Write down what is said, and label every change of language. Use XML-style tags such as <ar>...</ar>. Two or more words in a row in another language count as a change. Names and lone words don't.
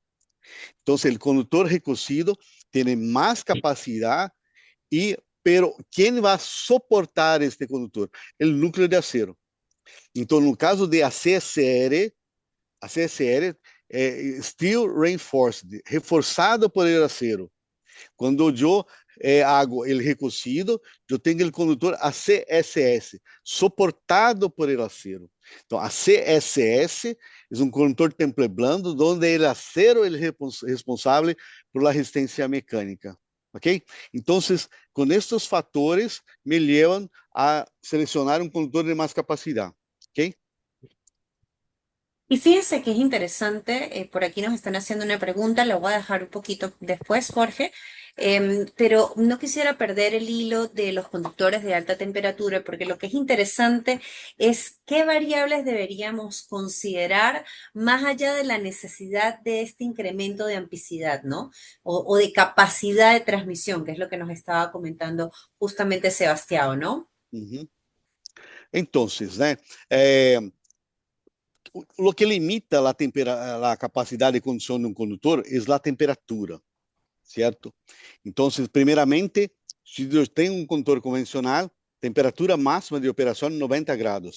<pt>Então, o condutor recocido tem mais capacidade, pero quem vai suportar este condutor? O núcleo de acero. Então, no caso de ACSR, é</pt> <en>Steel Reinforced,</en> <pt>reforçado</pt> <es>por el acero.</es> <pt>Quando eu hago o recocido, eu tenho o condutor ACSS, suportado</pt> <es>por el acero.</es> <pt>Então, ACSS é um condutor</pt> <es>temple blando,</es> <pt>onde o acero é responsável</pt> <es>por la</es> <pt>resistência mecânica. Ok? Então, com estes fatores, me levam a selecionar um condutor de mais capacidade. Ok?</pt> <es>Y fíjense que es interesante, por aquí nos están haciendo una pregunta, la voy a dejar un poquito después, Jorge, pero no quisiera perder el hilo de los conductores de alta temperatura, porque lo que es interesante es qué variables deberíamos considerar más allá de la necesidad de este incremento de amplicidad, ¿no? O de capacidad de transmisión, que es lo que nos estaba comentando justamente Sebastián, ¿no?</es> <pt>Então, né? O que limita a capacidade de condução de um condutor é a temperatura, certo? Então, primeiramente, se eu tenho um condutor convencional, temperatura máxima de operação 90 graus.</pt>